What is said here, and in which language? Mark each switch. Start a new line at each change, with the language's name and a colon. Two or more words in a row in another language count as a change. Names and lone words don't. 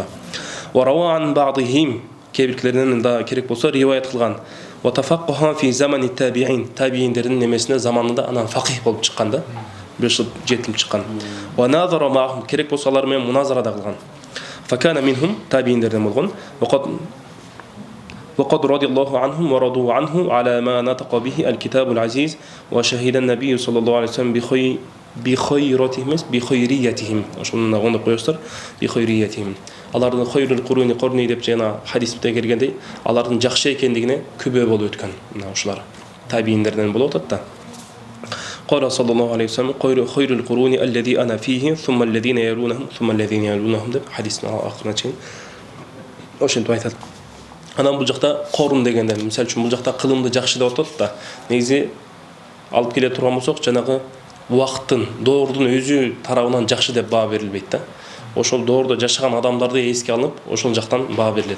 Arabic: وروى عن بعضهم,
Kyrgyz: кээ-биркилеринен да керек болсо риваят кылган.
Arabic: وتفقه في زمان التابعين,
Kyrgyz: табииндердин немесине заманында анан фақих болуп чыккан да. Бир жыл жетилип чыккан.
Arabic: وناظر معهم,
Kyrgyz: керек болсо алар менен муназара да кылган.
Arabic: فكان منهم تابعين درهم الغن وقد رضي الله عنهم ورضوا عنه على ما نطق به الكتاب العزيز وشهد النبي صلى الله عليه وسلم بخيريتهم
Kyrgyz: ошону оңдоп коёсуздар
Arabic: بخيريتهم алардын خير القرون قرني
Kyrgyz: деп жана хадисте келгендей алардын жакшы экендигине күбө болуп өткөн мына ушулар табииндерден болуп атат да.
Arabic: قال صلى الله عليه وسلم خير القرون الذي أنا فيه ثم الذين يلونهم ثم الذين يلونهم
Kyrgyz: деп хадистин акырына чейин ошентип айтат. Анан бул жакта корун дегенде мисал үчүн бул жакта кылымды жакшы деп атат да. Негизи алып келе турган болсок жанагы убакыттын, доордун өзү тарабынан жакшы деп баа берилбейт да. Ошол доордо жашаган адамдарды эске алып, ошол жактан баа берилет.